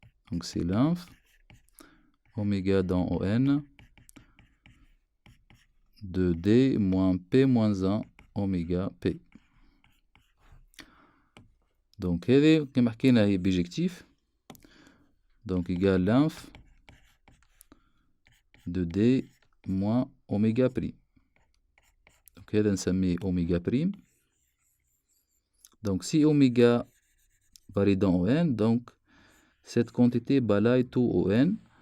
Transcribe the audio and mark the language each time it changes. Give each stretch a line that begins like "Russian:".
French: donc c'est l'inf oméga dans ON de D moins P moins 1 oméga P.
Arabic: Donc هذه كما حكينا هي بيجكتيف.
French: donc égale l'inf de D moins oméga prime. Donc
Arabic: هذا نسميه
French: oméga prime. Donc si oméga varie dans ON, donc cette quantité balaye tout ON.